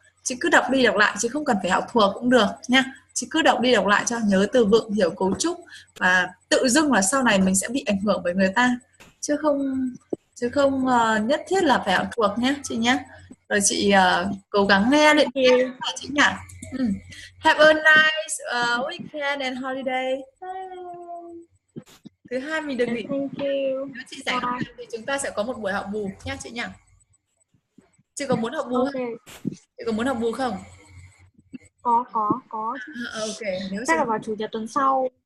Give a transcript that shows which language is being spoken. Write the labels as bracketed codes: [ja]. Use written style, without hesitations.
[vi] Chị cứ đọc đi đọc lại, chị không cần phải học thuộc cũng được nha. Chị cứ đọc đi đọc lại cho nhớ từ vựng, hiểu cấu trúc, và tự dưng là sau này mình sẽ bị ảnh hưởng bởi người ta chứ không nhất thiết là phải học thuộc nhé chị nhé. Rồi chị cố gắng nghe luyện chị nhỉ. [en] Have a nice weekend and holiday. [vi] Thứ hai mình được nghỉ. [en] Thank you. [vi] Nếu chị rảnh thì chúng ta sẽ có một buổi học bù nhé chị nhỉ. Chị có muốn học bù [en] okay. [vi] Chị có muốn học bù không? Có. [en] Ok. Nếu [vi] chắc là vào chủ nhật tuần sau.